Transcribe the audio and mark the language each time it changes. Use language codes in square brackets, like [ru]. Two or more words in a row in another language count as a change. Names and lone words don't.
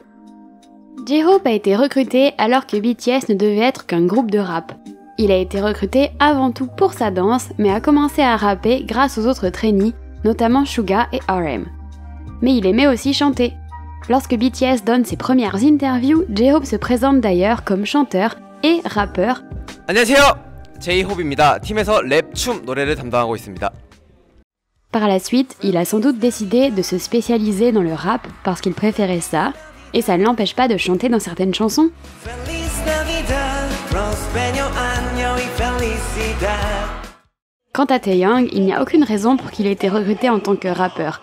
[fr] J-Hope a été recruté alors que BTS ne devait être qu'un groupe de rap. Il a été recruté avant tout pour sa danse, mais a commencé à rapper grâce aux autres trainees, notamment Suga et RM. Mais il aimait aussi chanter. Lorsque BTS donne ses premières interviews, J-Hope se présente d'ailleurs comme chanteur et rappeur. [ko] 안녕하세요. J-Hope입니다. 팀에서 랩, 춤, 노래를 담당하고 있습니다. [fr] Par la suite, il a sans doute décidé de se spécialiser dans le rap parce qu'il préférait ça, et ça ne l'empêche pas de chanter dans certaines chansons. Quant à Taeyang, il n'y a aucune raison pour qu'il ait été recruté en tant que rappeur.